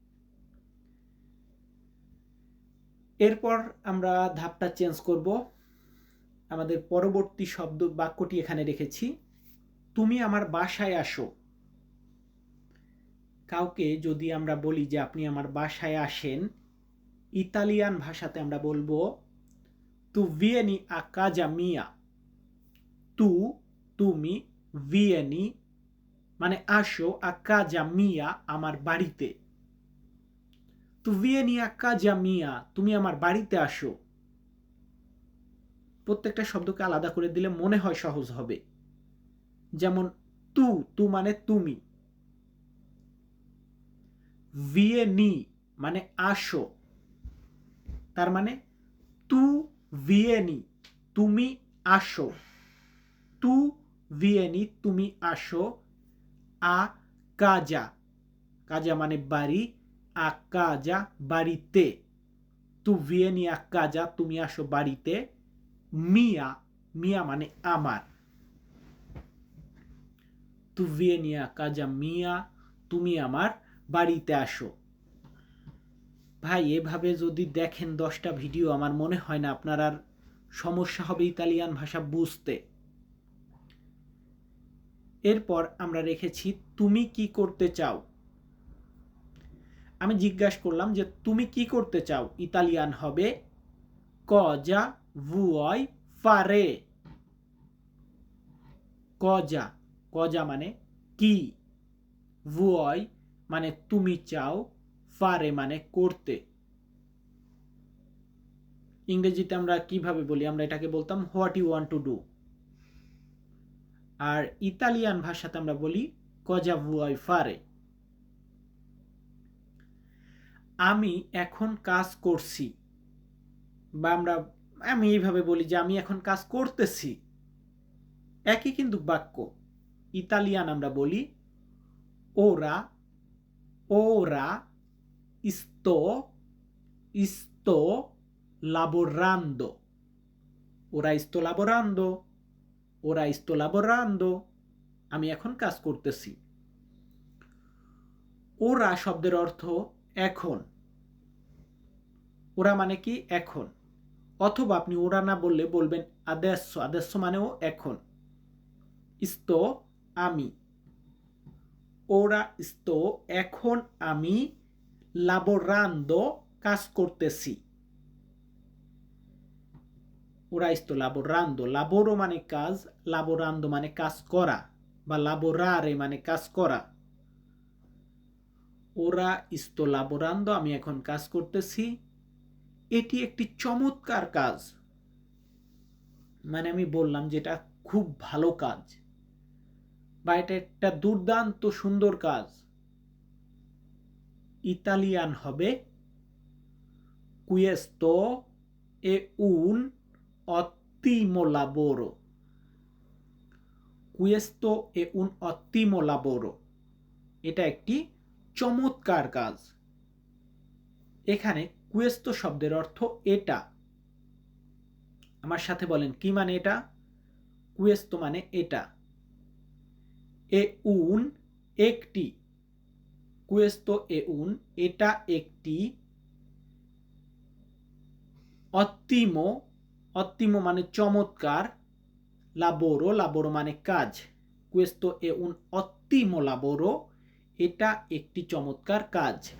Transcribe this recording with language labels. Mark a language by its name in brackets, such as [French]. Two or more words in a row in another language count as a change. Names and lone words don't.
[Bangla] এরপর আমরা ধাপটা চেঞ্জ করব। আমাদের পরবর্তী শব্দ বাক্যটি এখানে রেখেছি, তুমি আমার বাসায় আসো। কাউকে যদি আমরা বলি যে আপনি আমার বাসায় আসেন, ইতালিয়ান ভাষাতে আমরা বলবো [Italian] tu vieni a casa mia. [Bangla] তু, তুমি, vieni মানে আসো, [Italian] a casa mia [Bangla] আমার বাড়িতে। [Italian] tu vieni a casa mia [Bangla] তুমি আমার বাড়িতে আসো। প্রত্যেকটা শব্দকে আলাদা করে দিলে মনে হয় সহজ হবে। যেমন তু, তু মানে তুমি, vieni মানে আসো, তার মানে তু vieni তুমি আসো, [Italian] tu vieni [Bangla] তুমি আসো, [Italian] a casa, casa [Bangla] মানে বাড়ি, [Italian] a casa বাড়িতে, tu vieni a casa [Bangla] তুমি আসো বাড়িতে, [Italian] mia, mia [Bangla] মানে আমার, [Italian] tu vieni a casa mia [Bangla] তুমি আমার বাড়িতে আসো। ভাই এভাবে যদি দেখেন 10টা ভিডিও, আমার মনে হয় না আপনার আর সমস্যা হবে ইতালিয়ান ভাষা বুঝতে। এরপর আমরা রেখেছি তুমি কি করতে চাও। আমি জিজ্ঞাসা করলাম যে তুমি কি করতে চাও, ইতালিয়ান হবে [Italian] cosa vuoi fare। cosa, cosa [Bangla] মানে কি, vuoi মানে তুমি চাও, fare মানে করতে। ইংরেজিতে আমরা কিভাবে বলি, আমরা এটাকে বলতাম [English] what you want to do. [Bangla] আর ইতালিয়ান ভাষাতে আমরা বলি [Italian] cosa vuoi fare। [Bangla] আমি এখন কাজ করছি, বা আমি এইভাবে বলি যে আমি এখন কাজ করতেছি, একই কিন্তু বাক্য। ইতালিয়ান আমরা বলি [Italian] ora, ora sto, sto lavorando, ora sto lavorando, ora sto lavorando [Bangla] আমি এখন কাজ করতেছি। ওরা শব্দের অর্থ এখন, ওরা মানে কি এখন, অথবা আপনি ওরা না বললে বলবেন [Italian] adesso, adesso [Bangla] মানেও এখন। sto আমি, [Italian] ora sto [Bangla] এখন আমি, lavorando কাজ করতেছি। [Italian] ora sto lavorando, [Bangla] laboro মানে কাজ, lavorando মানে কাজ করা, বা lavorare মানে কাজ করা। [Italian] ora sto lavorando [Bangla] আমি এখন কাজ করতেছি। এটি একটি চমৎকার কাজ, মানে আমি বললাম যে এটা খুব ভালো কাজ, বা এটা একটা দুর্দান্ত সুন্দর কাজ। ইতালিয়ান হবে [Italian] questo è un ottimo lavoro, questo è un ottimo lavoro [Bangla] এটা একটি চমৎকার কাজ। এখানে questo শব্দের অর্থ এটা। আমার সাথে বলেন কি মানে এটা, questo মানে এটা, [Italian] è un একটি, questo è un [Bangla] এটা একটি, [Italian] ottimo, ottimo [Bangla] মানে চমৎকার, [Italian] lavoro, lavoro [Bangla] মানে কাজ, [Italian] questo è un ottimo lavoro [Bangla] এটা একটি চমৎকার কাজ।